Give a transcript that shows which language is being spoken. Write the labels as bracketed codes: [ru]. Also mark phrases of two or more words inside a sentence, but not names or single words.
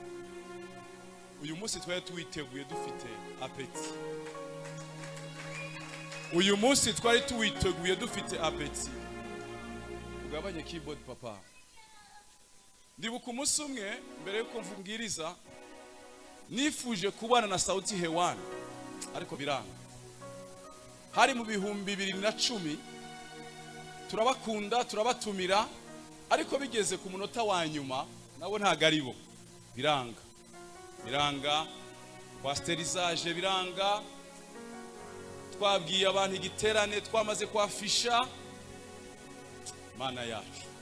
[rw] Uyu munsi twari tuwiteguye dufite apeti. Uyu munsi twari tuwiteguye dufite apeti. Ugabanye keyboard papa. Ndibuka umunsi umwe mbere yuko mvungiriza nifuje kubana na Sauti hewani ariko biranga. Hari mu bihumbi 2010 turabakunda turabatumira ariko bigeze ku munota wa nyuma nabo ntago ari bo biranga pasterizage biranga twabwiye abantu igiterane twamaze kwafisha Mana yacu.